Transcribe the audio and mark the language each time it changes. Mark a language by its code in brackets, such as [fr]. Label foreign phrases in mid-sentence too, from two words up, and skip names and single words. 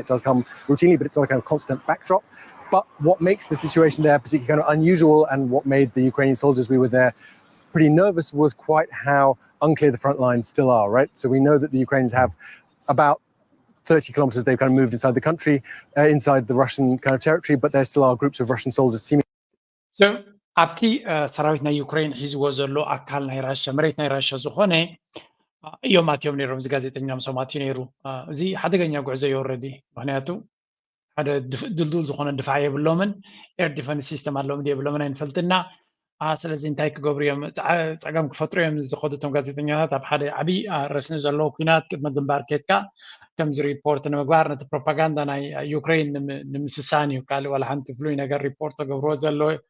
[en] It does come routinely, but it's not a kind of constant backdrop. But what makes the situation there particularly kind of unusual, and what made the Ukrainian soldiers we were there pretty nervous, was quite how unclear the front lines still are, right? So we know that the Ukrainians have about 30 kilometers they've kind of moved inside the country, inside the Russian kind of territory, but there still are groups of Russian soldiers seeming... So, [ti] ኣብቲ ሰራዊት ናይ ዩክሬን ሒዝዎ ዘሎ ኣካል ናይ ራሻ መሬት ናይ ራሻ ዝኾነ እዮም ኣትዮም ነይሮም እዚ ጋዜጠኛ ምሶም ኣትዩ ነይሩ እዚ ሓደገኛ ጉዕዞ እዩ ኦልሬዲ ምክንያቱ ሓደ ድልዱል ዝኾነ ድፋዕ የብሎምን [en] air defense system [ti] ኣለዎም የብሎምን ኣይንፈልጥና ስለዚ እንታይ ክገብሩ እዮም ፀገም ክፈጥሩ እዮም ዝኸዱ እቶም ጋዜጠኛታት ኣብ ሓደ ዓብዪ ረስኒ ዘለዎ ኩናት ቅድመ ግንባር ኬድካ ከምዚ ሪፖርት ንምግባር ነቲ ፕሮፓጋንዳ ናይ ዩክሬን ንምስሳን እዩ ካልእ ዋላ ሓንቲ ፍሉይ ነገር ሪፖርት ተገብርዎ ዘሎ